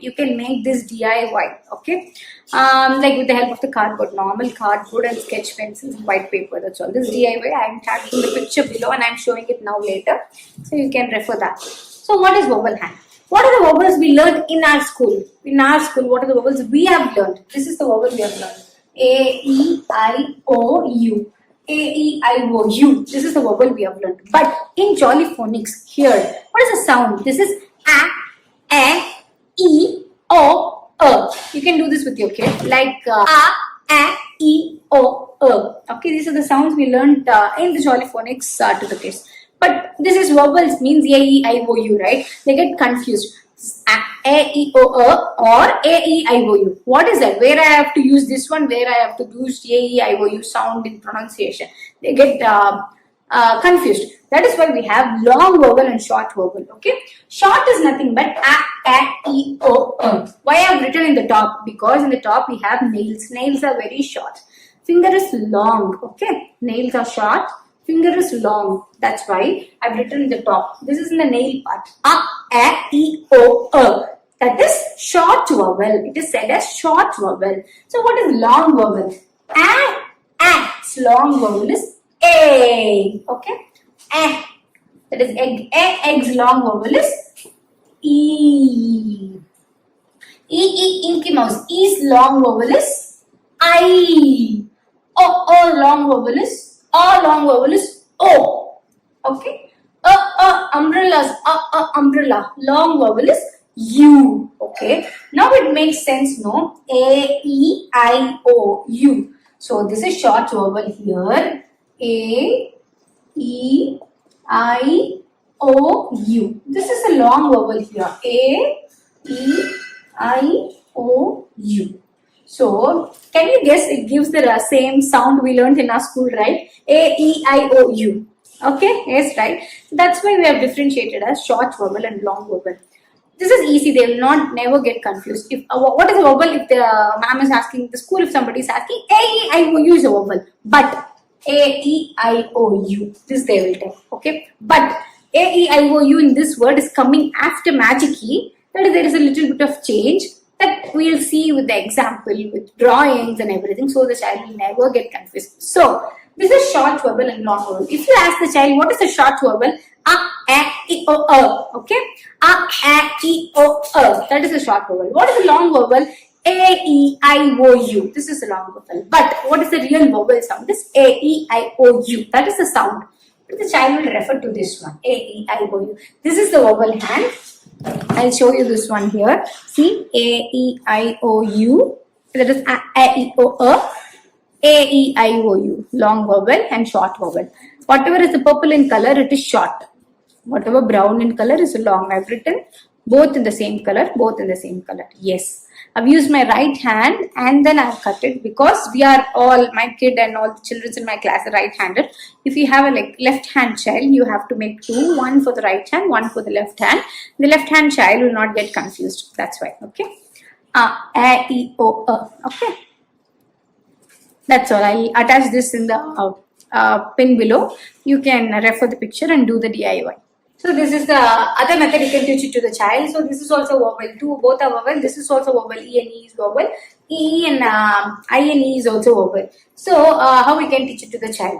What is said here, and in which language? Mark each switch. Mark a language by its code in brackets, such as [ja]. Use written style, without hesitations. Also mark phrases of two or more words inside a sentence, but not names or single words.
[en] You can make this DIY, okay? Like with the help of the cardboard, normal cardboard and sketch pencils and white paper, that's all. This DIY, I am tagging the picture below and I am showing it now later. So you can refer that. So what is vowel hand? What are the vowels we learned in our school? In our school, what are the vowels we have learned? This is the vowel we have learned. A-E-I-O-U. A-E-I-O-U. This is the vowel we have learned. But in Jolly Phonics, here, what is the sound? This is A, E, O, You can do this with your kid. Like A, E, O, Okay, these are the sounds we learned in the Jolly Phonics to the kids. But this is vowels means A-E-I-O-U, right? They get confused. A-E-O-U or A-E-I-O-U. What is that? Where I have to use this one, where I have to use A-E-I-O-U sound in pronunciation. They get confused. That is why we have long vowel and short vowel. Okay. Short is nothing but A-E-O-U. Why I have written in the top? Because in the top we have nails. Nails are very short. Finger is long. Okay. Nails are short. Finger is long. That's why I've written in the top. This is in the nail part. A-E-O-U. That is short vowel. It is said as short vowel. So what is long vowel? A. Long vowel is A. Okay. A. That is egg. Egg's long vowel is E. Inky mouse. E's long vowel is I. O long vowel is long vowel is O. Okay. Umbrellas. Umbrella. Long vowel is U. Okay. Now it makes sense, no? A-E-I-O-U. So this is short vowel here. A-E-I-O-U. This is a long vowel here. A-E-I-O-U. So, can you guess it gives the same sound we learned in our school, right? A-E-I-O-U. Okay, yes, right. That's why we have differentiated as short vowel and long vowel. This is easy. They will never get confused. If what is a vowel? If the ma'am is asking, the school, if somebody is asking, A-E-I-O-U is a vowel. But A-E-I-O-U, this they will tell. Okay, but A-E-I-O-U in this word is coming after magic key. That is, there is a little bit of change. That we'll see with the example, with drawings and everything, so the child will never get confused. So, this is short vowel and long vowel. If you ask the child, what is the short vowel? A-E-I-O-U. Okay? A-E-I-O-U. That is the short vowel. What is the long vowel? A-E-I-O-U. This is the long vowel. But what is the real vowel sound? This A-E-I-O-U. That is the sound. The child will refer to this one. A-E-I-O-U. This is the vowel hand. I'll show you this one here. See, A-E-I-O-U. That is A-E-O-U. A-E-I-O-U. Long vowel and short vowel. Whatever is the purple in color, it is short. Whatever brown in color is long. I've written both in the same color, both in the same color. Yes. I've used my right hand and then I've cut it because we are all, my kid and all the children in my class are right-handed. If you have a left hand child, you have to make two, one for the right hand, one for the left hand. The left hand child will not get confused. That's why. Okay. A-E-O-U. Okay. That's all. I'll attach this in the pin below. You can refer the picture and do the DIY. So this is the other method you can teach it to the child. So this is also vowel. Both are vowel. This is also vowel. E and E is vowel. E and I and E is also vowel. So how we can teach it to the child?